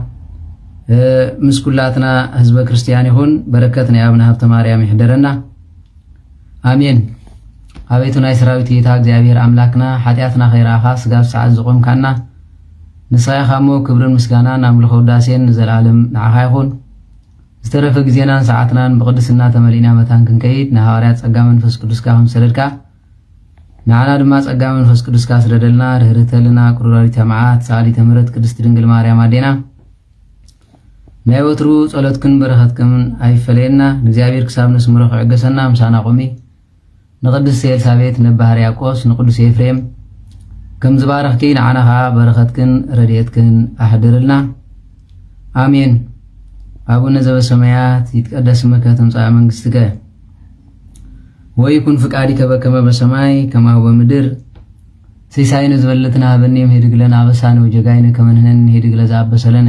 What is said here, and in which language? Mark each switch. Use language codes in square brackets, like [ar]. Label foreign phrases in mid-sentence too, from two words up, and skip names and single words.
[ti] ምስኩላትና ህዝበ ክርስቲያን ይኹን። በረከት ናይ አቡነ ሀብተ ማርያም ይሕደረና አሜን። አቤቱ ናይ ሰራዊት ጌታ እግዚአብሔር አምላክና ኃጢአትና ኸይራኻ ስጋብ ሰዓት ዝቆምካና ንስኻይኻሞ ክብርን ምስጋናን አምልኾ ውዳሴን ንዘላለም ንዓኻ ይኹን። ዝተረፈ ግዜናን ሰዓትናን ብቅድስና ተመሊእና መታን ክንከይድ ንሐዋርያት ጸጋ መንፈስ ቅዱስካ ከም ሰደድካ ንዓና ድማ ጸጋ መንፈስ ቅዱስካ ስደደልና ርህርተልና [gez] ቁሩራሪተ መዓት ሰዓሊተ ምሕረት [ti] ቅድስት ድንግል ማርያም አዴና ናይ ወትሩ ጸሎትክን በረኸትክን አይፈለየና ንእግዚአብሔር ክሳብ ነስምሮ ክዕገሰና ምሳና ቆሚ ንቅድስት ኤልሳቤጥ ነባ ሕርያቆስ ንቅዱስ ኤፍሬም ከም ዝባረኽኪ ንዓና ኸዓ በረኸትክን ረድኤትክን አሕድርልና አሜን። [gez] አቡነ ዘበሰማያት ይትቀደስ ስምከ ትምጻእ መንግሥትከ ወይኩን ፍቃድከ በከመ በሰማይ ከማሁ በምድር ሲሳይነ ዝበለትና ሀበነ ሄድግ ለነ አበሳነ ወጌጋየነ ከመ ንሕነኒ ሄድግ ለዘአበሰ ለነ